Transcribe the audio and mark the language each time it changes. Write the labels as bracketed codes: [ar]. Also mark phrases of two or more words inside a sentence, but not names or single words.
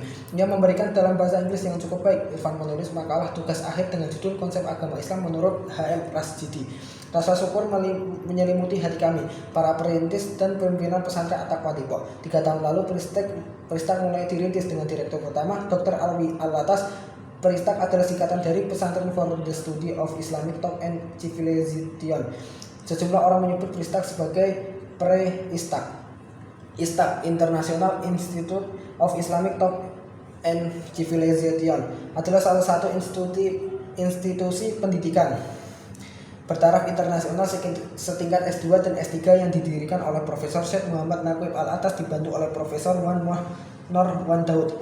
[id] Ia memberikan dalam bahasa Inggris yang cukup baik. Irfan menulis makalah tugas akhir dengan judul Konsep Agama Islam menurut H.M. Rasjidi. Rasa syukur menyelimuti hati kami, para perintis dan pimpinan pesantren At-Taqwa Depok. 3 tahun lalu Pristak mulai dirintis dengan direktur pertama Dr. Alwi Al-Atas. Pristak adalah singkatan dari Pesantren for the Study of Islamic Thought and Civilization. Sejumlah orang menyebut Pristak sebagai pre-Istak. Istak, International Institute of Islamic Thought and Civilization, adalah salah satu institusi pendidikan bertaraf internasional setingkat S2 dan S3 yang didirikan oleh Profesor Syekh Muhammad Naqib al-Atas dibantu oleh Profesor Wan Nur Wan Daud.